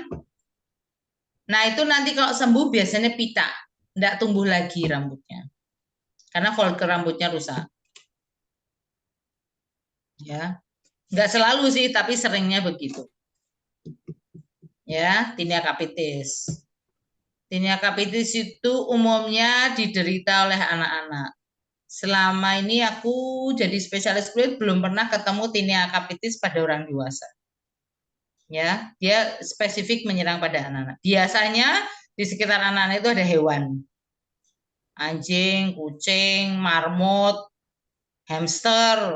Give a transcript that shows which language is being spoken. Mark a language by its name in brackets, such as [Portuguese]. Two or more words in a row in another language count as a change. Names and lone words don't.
[Indonesian] Nah, itu nanti kalau sembuh biasanya pita, enggak tumbuh lagi rambutnya. Karena follicle rambutnya rusak. Ya, enggak selalu sih, tapi seringnya begitu. Ya, [Latin] tinea capitis. Tinea capitis [Indonesian] itu umumnya diderita oleh anak-anak. Selama ini aku jadi spesialis kulit belum pernah ketemu [Latin] tinea capitis [Indonesian] pada orang dewasa. Ya, dia spesifik menyerang pada anak-anak. Biasanya di sekitar anak-anak itu ada hewan. Anjing, kucing, marmut, hamster.